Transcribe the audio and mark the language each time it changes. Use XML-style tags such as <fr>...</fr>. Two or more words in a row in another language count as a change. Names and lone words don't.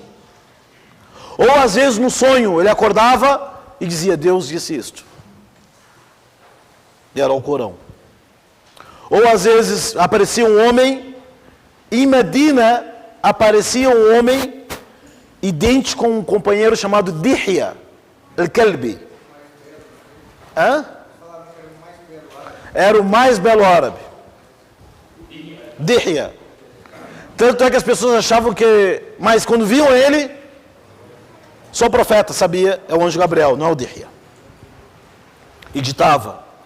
<pt>Ou às vezes no sonho ele acordava e dizia, Deus disse isto. E era o Alcorão. Ou às vezes aparecia um homem, em Medina aparecia um homem idêntico com um companheiro chamado Dihya al-Kalbi. Era o mais belo árabe. Dihya. Tanto é que as pessoas achavam que... Mas quando viam ele, só o profeta sabia, é o anjo Gabriel, não é o Dihya. E ditava.</pt>